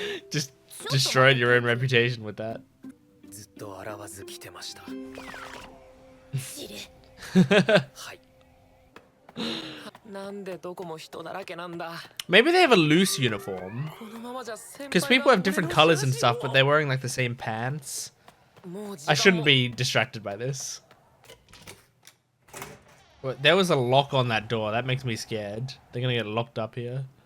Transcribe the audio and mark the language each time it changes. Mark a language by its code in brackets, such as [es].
[en] Just destroyed your own reputation with that. [ja] ずっと洗わず来てました。はい。なんでどこも人だらけなんだ。 [en] Maybe they have a loose uniform. Because people have different colors and stuff, but they're wearing like the same pants. I shouldn't be distracted by this. But there was a lock on that door. That makes me scared. They're gonna get locked up here.